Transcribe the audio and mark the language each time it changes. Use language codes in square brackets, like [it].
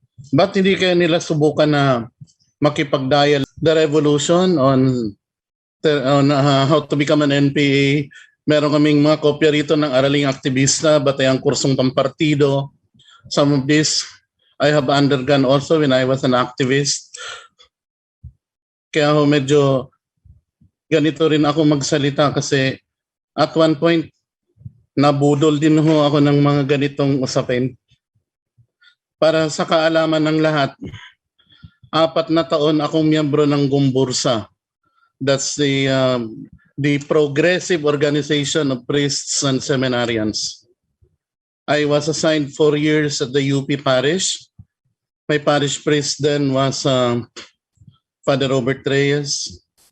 [tl] Ba't hindi kaya nila subukan na makipag-dial [en] the revolution on how to become an NPA? [tl] Meron kaming mga kopya rito ng Araling Aktivista, Batayang Kursong Pampartido. [en] Some of this I have undergone also when I was an activist. [tl] Kaya medyo ganito rin ako magsalita kasi [en] at one point [tl] nabudol din ako ng mga ganitong usapin. Para sa kaalaman ng lahat, 4 na taon akong miyembro ng Gumbursa. [en] That's the progressive organization of priests and seminarians. I was assigned 4 years at the UP parish. My parish priest then was Father Robert Reyes.